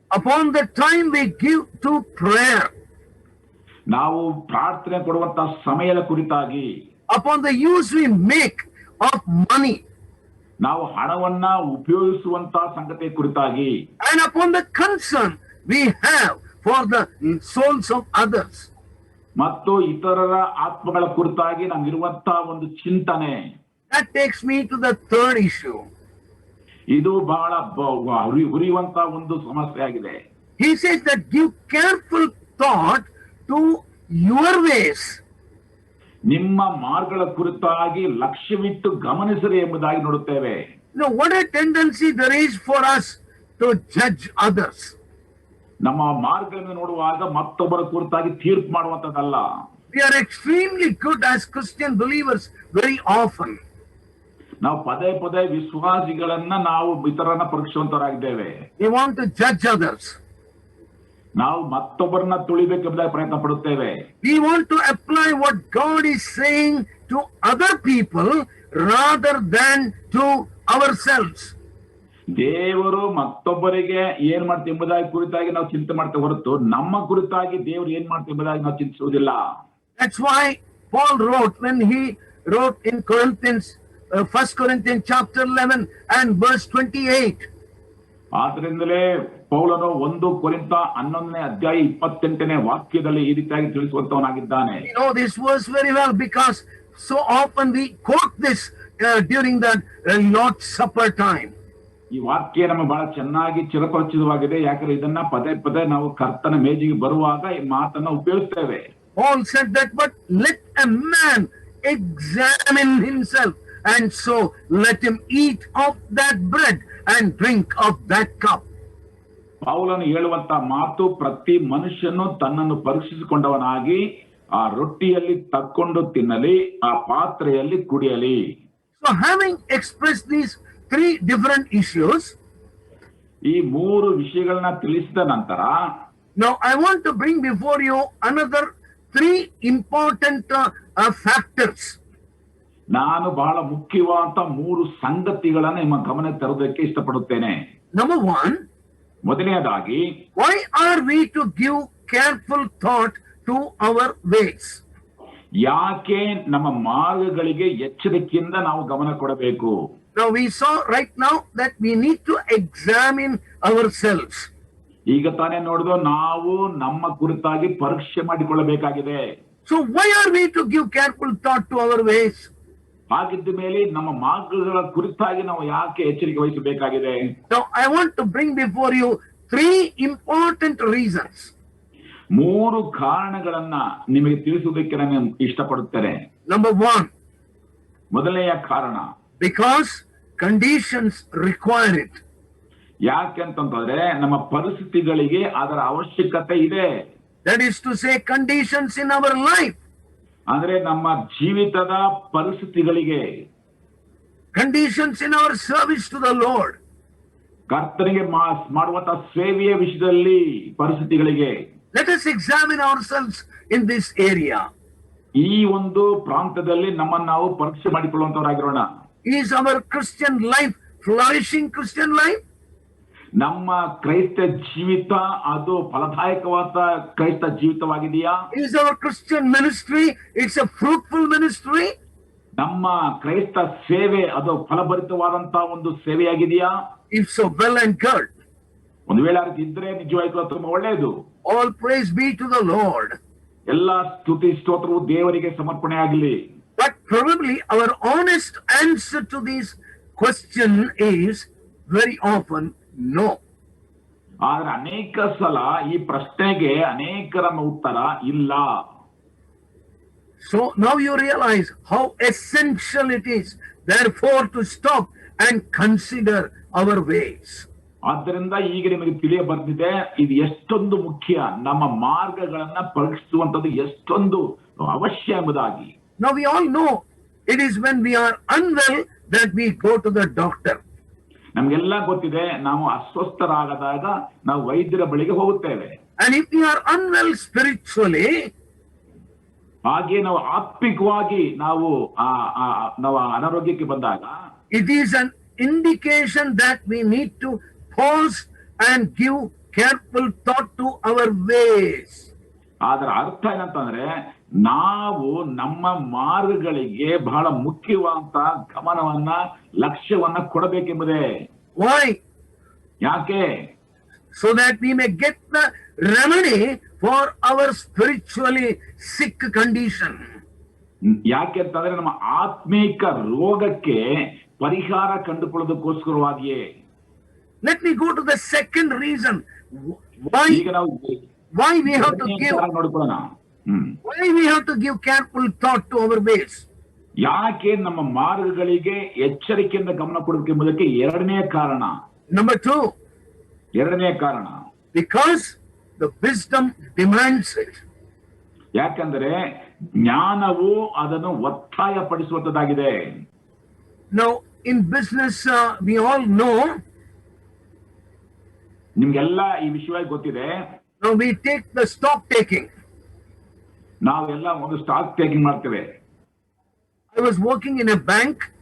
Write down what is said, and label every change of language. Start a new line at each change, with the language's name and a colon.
English: Upon the time we give to prayer,
Kannada: ನಾವು ಪ್ರಾರ್ಥನೆ ಕೊಡುವಂತ ಸಮಯದ ಕುರಿತಾಗಿ,
English: upon the use we make of money,
Kannada: ನಾವು ಹಣವನ್ನ ಉಪಯೋಗಿಸುವಂತ ಸಂಗತಿ ಕುರಿತಾಗಿ,
English: and upon the concern we have for the souls of others.
Kannada: ಮತ್ತು ಇತರರ ಆತ್ಮಗಳ ಕುರಿತಾಗಿ ನಮಗಿರುವಂತಹ ಒಂದು ಚಿಂತನೆ.
English: That takes me to the third issue.
Kannada: ಇದು ಬಹಳ ಉರಿಯುವಂತ ಒಂದು ಸಮಸ್ಯೆ ಆಗಿದೆ.
English: He says that give careful thought to your ways.
Kannada: ನಿಮ್ಮ ಮಾರ್ಗಗಳ ಕುರಿತಾಗಿ ಲಕ್ಷ್ಯವಿಟ್ಟು ಗಮನಿಸಿರಿ ಎಂಬುದಾಗಿ ನೋಡುತ್ತೇವೆ.
English: What a tendency there is for us to judge others.
Kannada: ನಮ್ಮ ಮಾರ್ಗಗಳನ್ನು ನೋಡುವಾಗ ಮತ್ತೊಬ್ಬರ ಕುರಿತಾಗಿ ತೀರ್ಪು ಮಾಡುವಂತದ್ದಲ್ಲ.
English: We are extremely good as Christian believers very often.
Kannada: ನಾವು ಪದೇ ಪದೇ ವಿಶ್ವಾಸಿಗಳನ್ನ ನಾವು ಇತರರನ್ನ ಪರೀಕ್ಷಿಸುವಂತರಾಗಿದ್ದೇವೆ.
English: We want to judge others.
Kannada: ನಾವು ಮತ್ತೊಬ್ಬರನ್ನ ತುಳಿಬೇಕೆಂಬುದಾಗಿ ಪ್ರಯತ್ನ ಪಡುತ್ತೇವೆ.
English: We want to apply what God is saying to other people rather than to ourselves.
Kannada: ದೇವರು ಮತ್ತೊಬ್ಬರಿಗೆ ಏನ್ ಮಾಡ್ತೀವಿ ಎಂಬುದಾಗಿ ಕುರಿತಾಗಿ ನಾವು ಚಿಂತೆ ಮಾಡ್ತೇವೆ ಹೊರತು ನಮ್ಮ ಕುರಿತಾಗಿ ದೇವರು ಏನ್ ಮಾಡ್ತೀವಿ ಎಂಬುದಾಗಿ ನಾವು ಚಿಂತಿಸುವುದಿಲ್ಲ.
English: That's why Paul wrote when he wrote in Corinthians, 1 Corinthians chapter 11 and verse 28.
Kannada: ಆದ್ರಿಂದಲೇ ಪೌಲನು 1 ಕೊರಿಂಥ 11ನೇ ಅಧ್ಯಾಯ 28ನೇ ವಾಕ್ಯದಲ್ಲಿ ಈ ರೀತಿಯಾಗಿ ತಿಳಿಸುವಂತವನಾಗಿದ್ದಾನೆ.
English: You know this verse very well because so often we quote this during the Lord's Supper time.
Kannada: ಈ ವಾಕ್ಯ ನಮಗೆ ಬಹಳ ಚೆನ್ನಾಗಿ ಚಿರಪರಿಚಿತವಾಗಿದೆ. ಯಾಕಂದ್ರೆ ಇದನ್ನ ಪದೇ ಪದೇ ನಾವು ಕರ್ತನ ಮೇಜಿಗೆ ಬರುವಾಗ ಈ ಮಾತನ್ನ ಉಪಯೋಗಿಸ್ತೇವೆ.
English: Paul said that, but let a man examine himself, and so let him eat of that bread and drink of that cup.
Kannada: ಪೌಲನು ಹೇಳುವಂತ ಮಾತು, ಪ್ರತಿ ಮನುಷ್ಯನು ತನ್ನನ್ನು ಪರೀಕ್ಷಿಸಿಕೊಂಡವನಾಗಿ ಆ ರೊಟ್ಟಿಯಲ್ಲಿ ತಕ್ಕೊಂಡು ತಿನ್ನಲಿ, ಆ ಪಾತ್ರೆಯಲ್ಲಿ ಕುಡಿಯಲಿ.
English: So having expressed these 3 different issues,
Kannada: ಈ 3 ವಿಷಯಗಳನ್ನ ತಿಳಿಸಿದ ನಂತರ
English: now I want to bring before you another 3 important factors.
Kannada: ನಾನು ಬಹಳ ಮುಖ್ಯವಾದ 3 ಸಂಗತಿಗಳನ್ನು ನಿಮ್ಮ ಗಮನ ತರುವುದಕ್ಕೆ ಇಷ್ಟಪಡುತ್ತೇನೆ.
English: Number 1,
Kannada: ಮೊದಲನೆಯದಾಗಿ,
English: why are we to give careful thought to our ways?
Kannada: ಯಾಕೆ ನಮ್ಮ ಮಾರ್ಗಗಳಿಗೆ ಎಚ್ಚರಿಕೆಯಿಂದ ನಾವು ಗಮನ ಕೊಡಬೇಕು?
English: Now we saw right now that we need to examine ourselves.
Kannada: ಈಗ ತಾನೇ ನೋಡಿದ್ರು, ನಾವು ನಮ್ಮ ಕುರಿತಾಗಿ ಪರೀಕ್ಷೆ ಮಾಡಿಕೊಳ್ಳಬೇಕಾಗಿದೆ.
English: So why are we to give careful thought to our ways?
Kannada: ಹಾಗಿದ್ದ ಮೇಲೆ ನಮ್ಮ ಮಾರ್ಗಗಳ ಕುರಿತಾಗಿ ನಾವು ಯಾಕೆ ಎಚ್ಚರಿಕೆ ವಹಿಸಬೇಕಾಗಿದೆ?
English: Now I want to bring before you 3 important reasons.
Kannada: 3 ಕಾರಣಗಳನ್ನ ನಿಮಗೆ ತಿಳಿಸುವುದಕ್ಕೆ ನಾನು ಇಷ್ಟಪಡುತ್ತೇನೆ.
English: Number 1,
Kannada: ಮೊದಲನೆಯ ಕಾರಣ,
English: because conditions require it.
Kannada: ಯಾಕೆಂತಂದ್ರೆ ನಮ್ಮ ಪರಿಸ್ಥಿತಿಗಳಿಗೆ ಅದರ ಅವಶ್ಯಕತೆ ಇದೆ.
English: That is to say, conditions in our life,
Kannada: ಅಂದ್ರೆ ನಮ್ಮ ಜೀವಿತದ ಪರಿಸ್ಥಿತಿಗಳಿಗೆ,
English: conditions in our service to the Lord,
Kannada: ಕರ್ತನಿಗೆ ಮಾಡುವಂತ ಸೇವೆಯ ವಿಷಯದಲ್ಲಿ ಪರಿಸ್ಥಿತಿಗಳಿಗೆ.
English: let us examine ourselves in this area.
Kannada: ಈ ಒಂದು ಪ್ರಾಂತದಲ್ಲಿ ನಮ್ಮನ್ನು ನಾವು ಪರೀಕ್ಷೆ ಮಾಡಿಕೊಳ್ಳುವಂತವರಾಗಿರೋಣ.
English: Is our Christian life flourishing Christian life?
Kannada: ನಮ್ಮ ಕ್ರೈಸ್ತ ಜೀವಿತ ಅದು ಫಲದಾಯಕವಾದ ಕ್ರೈಸ್ತ ಜೀವಿತವಾಗಿದೆಯಾ?
English: Is our Christian ministry, it's a fruitful ministry?
Kannada: ನಮ್ಮ ಕ್ರೈಸ್ತ ಸೇವೆ ಅದು ಫಲಭರಿತವಾದಂತ ಒಂದು ಸೇವೆಯಾಗಿದೆಯಾ?
English: If so, well and good.
Kannada: ಒಂದು ವೇಳೆ ಇದ್ರೆ ನಿಜವಾಗ್ಲೂ ತುಂಬಾ ಒಳ್ಳೆಯದು.
English: All praise be to the Lord.
Kannada: ಎಲ್ಲಾ ಸ್ತುತಿ ಸ್ತೋತ್ರವು ದೇವರಿಗೆ ಸಮರ್ಪಣೆ ಆಗಲಿ.
English: But probably our honest answer to this question is very often no.
Kannada: ಆದ್ರೆ ಅನೇಕ ಸಲ ಈ ಪ್ರಶ್ನೆಗೆ ಅನೇಕರ ಉತ್ತರ ಇಲ್ಲ.
English: So now you realize how essential it is, therefore, to stop and consider our ways.
Kannada: ಆದ್ದರಿಂದ ಈಗ ನಿಮಗೆ ತಿಳಿಯ ಬಂದಿದೆ, ಇದು ಎಷ್ಟೊಂದು ಮುಖ್ಯ, ನಮ್ಮ ಮಾರ್ಗಗಳನ್ನ ಪರೀಕ್ಷಿಸುವಂತದ್ದು ಎಷ್ಟೊಂದು ಅವಶ್ಯ ಎಂಬುದಾಗಿ.
English: Now we all know it is when we are unwell that we go to the doctor.
Kannada: ನಮ್ಗೆಲ್ಲ ಗೊತ್ತಿದೆ, ನಾವು ಅಸ್ವಸ್ಥರಾಗದಾಗ ನಾವು ವೈದ್ಯರ ಬಳಿಗೆ ಹೋಗುತ್ತೇವೆ.
English: And if we are unwell spiritually,
Kannada: ಹಾಗೆ ನಾವು ಆತ್ಮಿಕವಾಗಿ ನಾವು ಅನಾರೋಗ್ಯಕ್ಕೆ ಬಂದಾಗ,
English: it is an indication that we need to pause and give careful thought to our ways.
Kannada: ಅದರ ಅರ್ಥ ಏನಂತಂದ್ರೆ, ನಾವು ನಮ್ಮ ಮಾರ್ಗಗಳಿಗೆ ಬಹಳ ಮುಖ್ಯವಾದ ಗಮನವನ್ನ ಲಕ್ಷ್ಯವನ್ನ ಕೊಡಬೇಕೆಂಬುದೇ.
English: Why?
Kannada: ಯಾಕೆ?
English: So that we may get the remedy for our spiritually sick condition.
Kannada: ಯಾಕೆ ಅಂತಂದ್ರೆ ನಮ್ಮ ಆತ್ಮೀಕ ರೋಗಕ್ಕೆ ಪರಿಹಾರ ಕಂಡುಕೊಳ್ಳೋದಕ್ಕೋಸ್ಕರವಾಗಿಯೇ.
English: Let me go to the second reason
Kannada: ಈಗ ನಾವು
English: why we have to give
Kannada: ನೋಡ್ಕೊಳ್ಳೋಣ.
English: why we have to give careful thought to our ways.
Kannada: ಯಾಕೆ ನಮ್ಮ ಮಾರ್ಗಗಳಿಗೆ ಎಚ್ಚರಿಕೆಯಿಂದ ಗಮನ ಕೊಡಬೇಕೆಂಬುದಕ್ಕೆ ಎರಡನೇ ಕಾರಣ.
English: Number 2,
Kannada: ಎರಡನೇ ಕಾರಣ,
English: because the wisdom demands it.
Kannada: ಯಾಕಂದ್ರೆ ಜ್ಞಾನವು ಅದನ್ನು ಒತ್ತಾಯಪಡಿಸುವಂತದ್ದಾಗಿದೆ.
English: Now in business we all know,
Kannada: ನಿಮ್ಗೆಲ್ಲ ಈ ವಿಷಯವಾಗಿ ಗೊತ್ತಿದೆ.
English: now we take the stock taking.
Kannada: ನಾವೆಲ್ಲ ಒಂದು ಸ್ಟಾಕ್ ಟೇಕಿಂಗ್ ಮಾಡ್ತೇವೆ.
English: I was working in a bank.